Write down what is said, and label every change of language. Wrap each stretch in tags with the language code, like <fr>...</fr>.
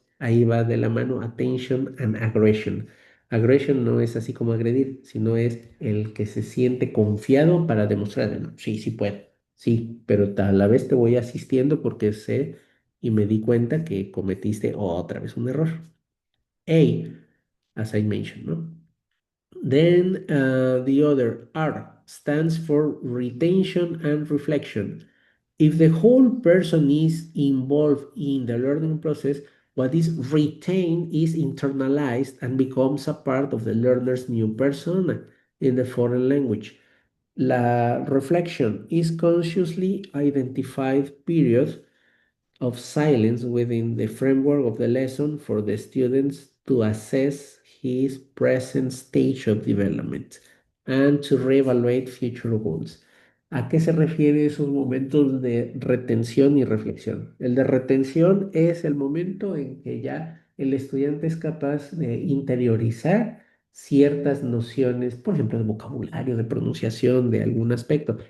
<es>Ahí va de la mano</es> <en>attention and aggression.</en> <es>Aggression no es así como agredir, sino es el que se siente confiado para demostrar, no, sí, sí puedo, sí, pero a la vez te voy asistiendo porque sé y me di cuenta que cometiste otra vez un error.</es> <en>A, as I mentioned, ¿no? Then the other R stands for retention and reflection. If the whole person is involved in the learning process, what is retained is internalized and becomes a part of the learner's new persona in the foreign language. La reflection is consciously identified period of silence within the framework of the lesson for the students to assess his present stage of development and to reevaluate future goals.</en> <es>¿A qué se refiere esos momentos de retención y reflexión? El de retención es el momento en que ya el estudiante es capaz de interiorizar ciertas nociones, por ejemplo, de vocabulario, de pronunciación, de algún aspecto.</es>